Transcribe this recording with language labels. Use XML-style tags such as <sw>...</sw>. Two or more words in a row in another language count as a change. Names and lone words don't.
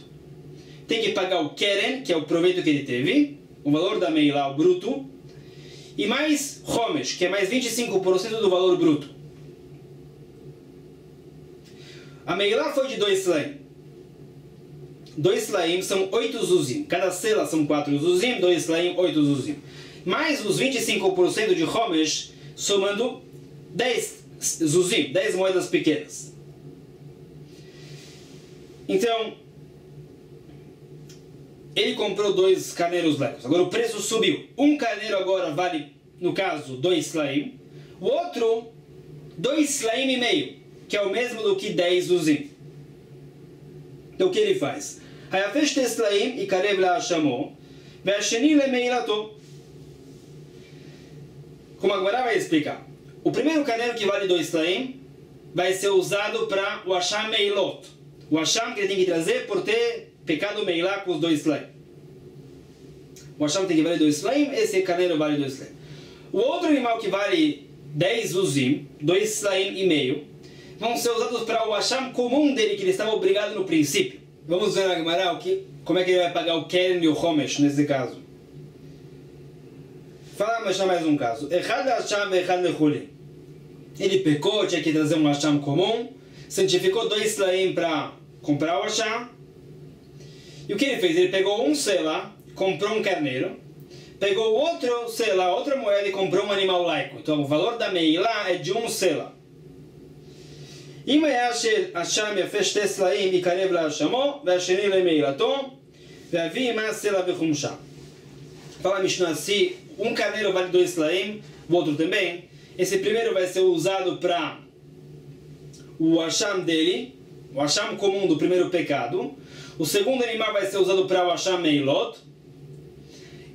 <pt>Tem que pagar o keren, que é o proveito que ele teve, o valor da meilá, o bruto, e mais homesh, que é mais 25% do valor bruto. A meilá foi de 2 slaim. 2 slaim são 8 zuzim. Cada sela são 4 zuzim, 2 slaim, 8 zuzim. Mais os 25% de homesh, somando 10 zuzim, 10 moedas pequenas. Então, ele comprou 2 carneiros laicos. Agora o preço subiu. Um carneiro agora vale, no caso, 2 slaim. O outro, 2 slaim e meio, que é o mesmo do que 10 zuzim. Então o que ele faz?</pt> <he>Hayafesh 2 slaim e karev la'ashamo, ve'asheni le'meilato.</he> <pt>Como agora vai explicar. O primeiro carneiro que vale 2 slaim vai ser usado para o asham meilot. O asham que ele tem que trazer por ter pecado meilá com os 2 slaim. O asham tem que valer 2 slaim, esse carneiro vale 2 slaim. O outro animal que vale 10 uzim, 2 slaim e meio, vão ser usados para o asham comum dele, que ele estava obrigado no princípio. Vamos ver na Gemara como é que ele vai pagar o keren e o homesh nesse caso. Fala mais um caso.</pt> <he>Echad asham e echad lechuli.</he> <pt>Ele pecou, tinha que trazer um asham comum, santificou 2 slaim para comprar o asham. E o que ele fez? Ele pegou um sela, comprou um carneiro, pegou outro sela, outra moeda e comprou um animal laico. Então o valor da meilá é de um sela.</pt> <he>אם היה שהשם יפה 2 סלעים יקרב להשמו והשני למעילתו ואביא עמה סלע וחומשה.</he> <pt>Fala a Mishnah, se um carneiro vale 2 slaim, o outro também, esse primeiro vai ser usado para o asham dele, o asham comum do primeiro pecado. O segundo animal vai ser usado para o asham meilot.</pt>